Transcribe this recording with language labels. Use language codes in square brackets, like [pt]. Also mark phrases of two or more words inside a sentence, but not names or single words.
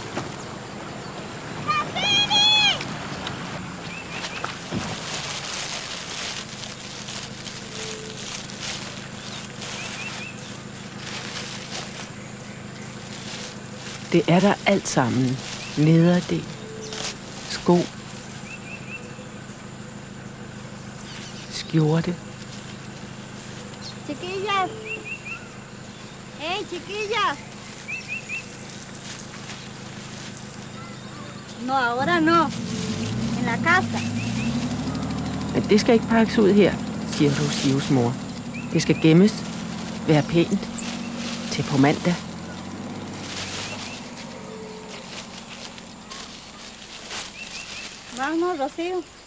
[da] Det er der alt sammen. Nederdel, sko, skjorte. [es] Chiquillas. Hey, chiquillas. No, ahora no. En la casa. [da] Men det skal ikke pakkes ud her, siger Rocios mor. Det skal gemmes, være pænt, til på mandag. [es] Vamos, Rocio.